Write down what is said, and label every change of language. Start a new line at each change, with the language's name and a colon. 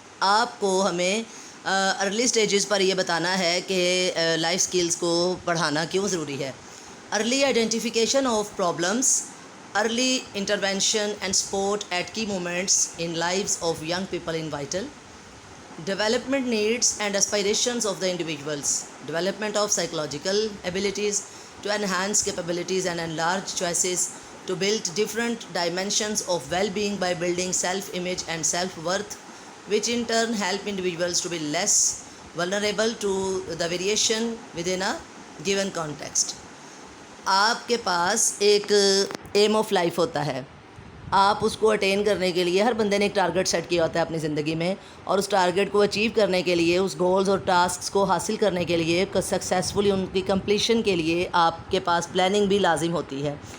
Urdu: آپ کو ہمیں ارلی سٹیجز پر یہ بتانا ہے کہ لائف اسکلز کو پڑھانا کیوں ضروری ہے.
English: Early identification of problems, early intervention and support at key moments in lives of young people in vital. Development needs and aspirations of the individuals. Development of psychological abilities to enhance capabilities and enlarge choices to build different dimensions of well-being by building self-image and self-worth, which in turn help individuals to be less vulnerable to the variation within a given context.
Urdu: آپ کے پاس ایک M of life ہوتا ہے. آپ اس کو eighteen کرنے کے لیے ہر بندے نے ایک ٹارگٹ سیٹ کیا ہوتا ہے اپنی زندگی میں، اور اس ٹارگٹ کو اچیو کرنے کے لیے، اس گولز اور ٹاسکس کو حاصل کرنے کے لیے، سکسیزفلی ان کی کمپلیشن کے لیے آپ کے پاس پلاننگ بھی لازم ہوتی ہے.